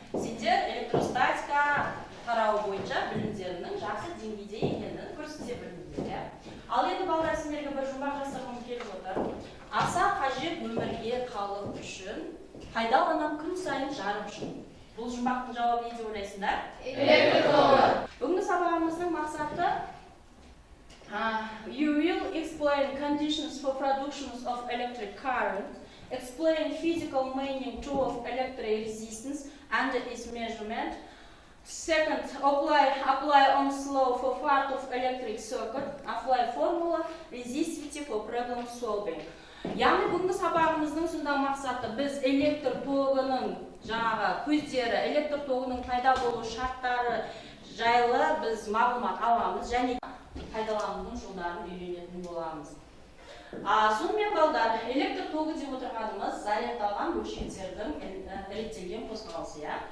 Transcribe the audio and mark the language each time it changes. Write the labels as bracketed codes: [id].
[kk] Сендер электростатика қарауы бойынша білімдерінің жақсы деңгейде екенін көрсете біліңдер. Ал енді балдар сендерге бір жұмбақ жасырғым келіп отыр. Аса қажет өмірге қалу үшін пайдаланам күн сайын жарық үшін. Бұл жұмбақтың жауабы не деп ойлайсыңдар? Электр тогы. Бүгінгі сабағымыздың мақсаты [en] You will explain conditions for production of electric current, explain physical meaning too of electric resistance and its measurement. Second, apply Ohm's law for part of electric circuit, apply formula resistivity for problem solving. [kk] Яғни бүгінгі сабағымыздың сонда мақсаты біз электр тогының жаңағы көздері, электр тогының пайда болу шарттары жайлы біз мағлұмат аламыз және пайдаланудың жолдарын үйренетін боламыз. Сонымен балдар, электр тогы деп отырғанымыз зарядталған бөлшектердің реттелген қозғалысы.